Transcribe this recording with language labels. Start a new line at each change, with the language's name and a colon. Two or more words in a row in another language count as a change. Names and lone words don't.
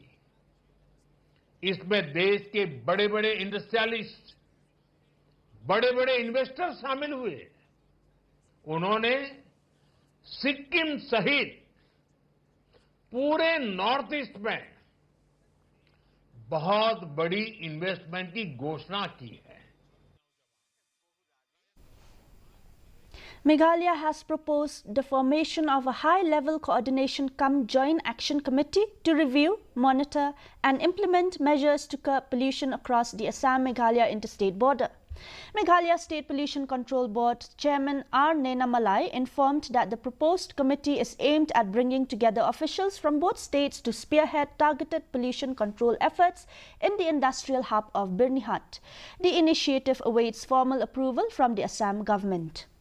Hindi: इसमें देश के बड़े-बड़े इंडस्ट्रियलिस्ट, बड़े-बड़े इन्वेस्टर शामिल हुए। उन्होंने सिक्किम सहित पूरे
English: North East
Hindi: में बहुत बड़ी इन्वेस्टमेंट की घोषणा की है।
English: Meghalaya has proposed the formation of a high-level coordination cum joint action committee to review, monitor and implement measures to curb pollution across the Assam-Meghalaya interstate border. Meghalaya State Pollution Control Board Chairman R. Nena Malai informed that the proposed committee is aimed at bringing together officials from both states to spearhead targeted pollution control efforts in the industrial hub of Birnihat. The initiative awaits formal approval from the Assam government.